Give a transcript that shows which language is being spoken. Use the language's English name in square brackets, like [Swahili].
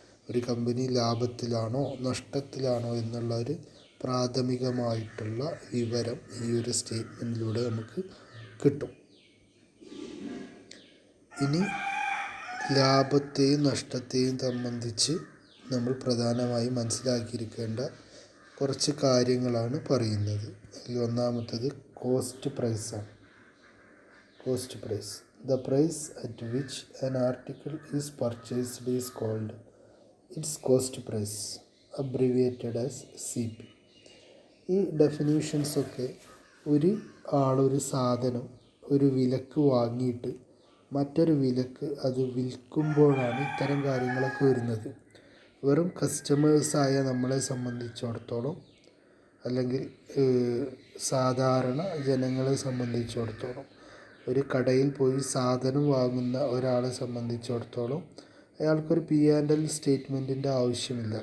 [Malayalam] ഒരു കമ്പനി ലാഭത്തിലാണോ നഷ്ടത്തിലാണോ എന്നുള്ള ഒരു പ്രാഥമികമായിട്ടുള്ള വിവരം ഈ ഒരു സ്റ്റേറ്റ്മെൻറ്റിലൂടെ നമുക്ക് കിട്ടും. ഇനി ലാഭത്തെയും നഷ്ടത്തെയും സംബന്ധിച്ച് നമ്മൾ പ്രധാനമായും മനസ്സിലാക്കിയിരിക്കേണ്ട കുറച്ച് കാര്യങ്ങളാണ് പറയുന്നത്. അതിൽ ഒന്നാമത്തത് കോസ്റ്റ് പ്രൈസാണ്. [English] Cost price, the price at which an article is purchased is called its cost price, abbreviated as CP. [Malayalam] ഈ ഡെഫിനീഷൻസൊക്കെ ഒരു സാധനം ഒരു വിലക്ക് വാങ്ങിയിട്ട് മറ്റൊരു വിലക്ക് അത് വിൽക്കുമ്പോഴാണ് ഇത്തരം കാര്യങ്ങളൊക്കെ വരുന്നത്. വെറും കസ്റ്റമേഴ്സായ നമ്മളെ സംബന്ധിച്ചിടത്തോളം അല്ലെങ്കിൽ സാധാരണ ജനങ്ങളെ സംബന്ധിച്ചിടത്തോളം ഒരു കടയിൽ പോയി സാധനം വാങ്ങുന്ന ഒരാളെ സംബന്ധിച്ചിടത്തോളം അയാൾക്കൊരു P&L സ്റ്റേറ്റ്മെൻറ്റിൻ്റെ ആവശ്യമില്ല.